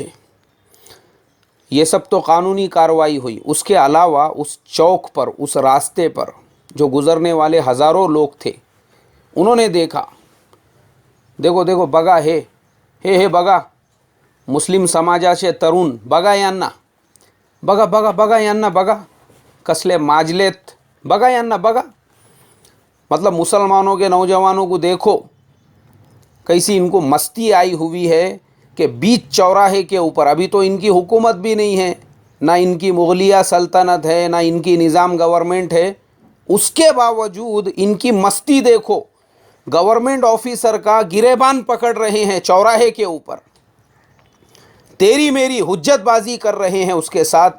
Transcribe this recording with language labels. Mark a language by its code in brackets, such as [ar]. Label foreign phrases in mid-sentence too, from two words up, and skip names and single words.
[ur] یہ سب تو قانونی کارروائی ہوئی۔ اس کے علاوہ اس چوک پر، اس راستے پر جو گزرنے والے ہزاروں لوگ تھے، انہوں نے دیکھا، دیکھو بگا ہے بگا، [mr] मुस्लिम समाजाचे तरुण बघा यांना, बघा कसले माजलेत، बघा यांना बघा، [ur] مطلب مسلمانوں کے نوجوانوں کو دیکھو کیسی ان کو مستی آئی ہوئی ہے کہ بیچ چوراہے کے اوپر، ابھی تو ان کی حکومت بھی نہیں ہے، نہ ان کی مغلیہ سلطنت ہے، نہ ان کی نظام گورنمنٹ ہے، اس کے باوجود ان کی مستی دیکھو، گورنمنٹ آفیسر کا گریبان پکڑ رہے ہیں چوراہے کے اوپر، تیری میری حجت بازی کر رہے ہیں اس کے ساتھ۔